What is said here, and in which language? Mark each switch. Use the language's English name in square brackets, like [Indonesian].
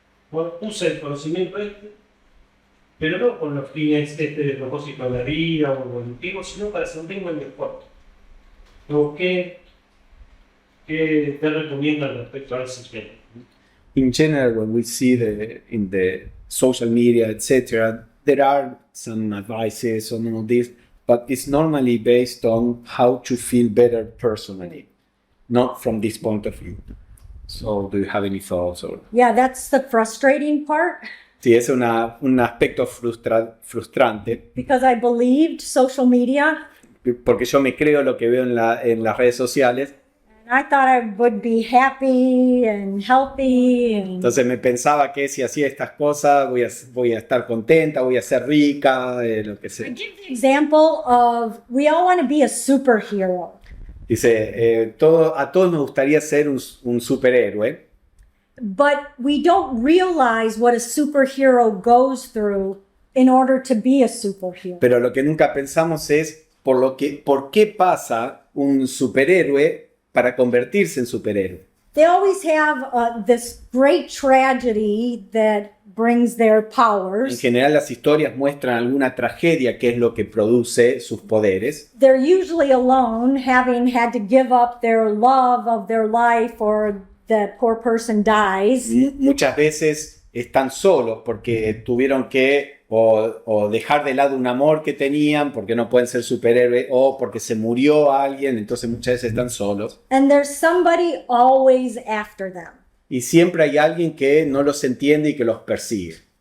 [Spanish] bueno, usa el conocimiento pero no con los fines de propósito de la vida o evolutivo, sino para sentirme mejor. Luego, ¿qué te recomiendan respecto a ese tema? [English] In general, when we see in the social media, etc., there are some advices on all this, but it's normally based on how to feel better personally, not from this point of view. So, do you have any thoughts? Yeah, that's the frustrating part [Spanish] Sí, es un aspecto frustrante, [English] because I believed social media [Spanish] porque yo me creo lo que veo en las redes sociales. [English] and I thought I would be happy and healthy and [Spanish] Entonces me pensaba que si hacía estas cosas voy a estar contenta, voy a ser rica, lo que sea. [English] I give the example of we all want to be a superhero. [Spanish] Dice, a todos nos gustaría ser un superhéroe, [English] But we don't realize what a superhero goes through in order to be a superhero. [Spanish] pero lo que nunca pensamos es por qué pasa un superhéroe para convertirse en superhéroe. [English] They always have this great tragedy that brings their [Spanish] En [English] powers. [Spanish] general las historias muestran alguna tragedia que es lo que produce sus poderes. [English] They're usually alone, having had to give up their love of their life, or the poor person dies. [Spanish] Muchas veces están solos porque tuvieron que o dejar de lado un amor que tenían porque no pueden ser superhéroes o porque se murió alguien, entonces muchas veces están solos. [English] And there's somebody always after them. [Spanish] Y siempre hay alguien que no los entiende y que los persigue.